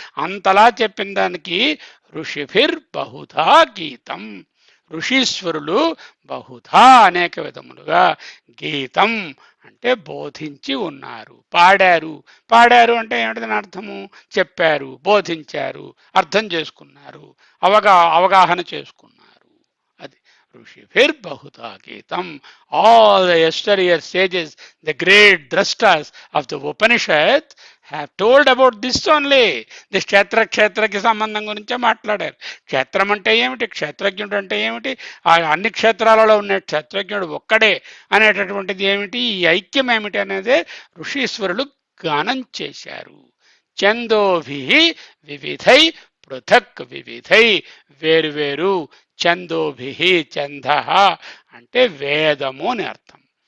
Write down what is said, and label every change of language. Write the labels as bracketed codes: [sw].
[te] అంతలా చెప్పిన దానికి ఋషిభిర్ బహుధా గీతం, ఋషీశ్వరులు బహుధా అనేక విధములుగా, గీతం అంటే బోధించి ఉన్నారు, పాడారు. పాడారు అంటే ఏమిటని అర్థము? చెప్పారు, బోధించారు, అర్థం చేసుకున్నారు, అవగాహన చేసుకున్నారు. అది ఋషిభిర్బహుధా గీతం. [en] All the yesteryear sages, the great drashtas of the Upanishads have told about this only. [te] This క్షేత్రకి సంబంధం గురించే మాట్లాడారు. క్షేత్రం అంటే ఏమిటి, క్షేత్రజ్ఞుడు అంటే ఏమిటి, ఆ అన్ని క్షేత్రాలలో ఉన్న క్షేత్రజ్ఞుడు ఒక్కడే అనేటటువంటిది ఏమిటి, ఈ ఐక్యం ఏమిటి అనేదే ఋషీశ్వరులు గానం చేశారు. చందోభి వివిధై పృథక్, వివిధై వేరువేరు, చందోభి ఛంద అంటే వేదము అని అర్థం.